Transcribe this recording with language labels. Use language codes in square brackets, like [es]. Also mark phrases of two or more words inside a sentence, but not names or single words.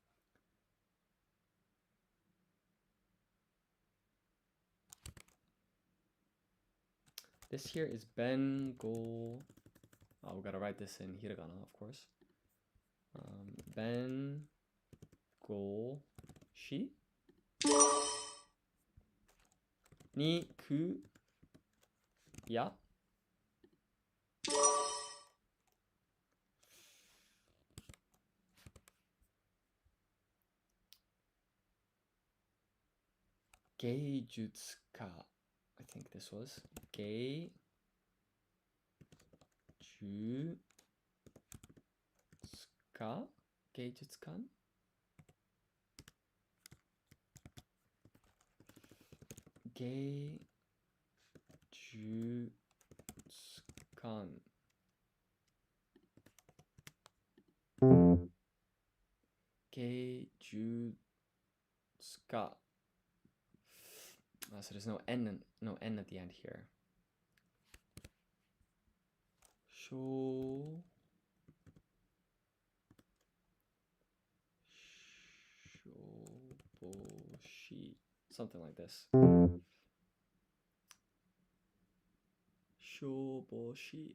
[en] This here is [ja] べん、ご. [en] Oh, we gotta write this in hiragana, of course. [ja] べん、ご, し. に、く、や. げいじゅつか. [en] I think this was Geijutsuka. [ja] げいじゅつかん。げいじゅつかん. げいじゅつか. [en] So there's no n at the end here. [ja] しょうぼうし. [en] Something like this. Shoboshi.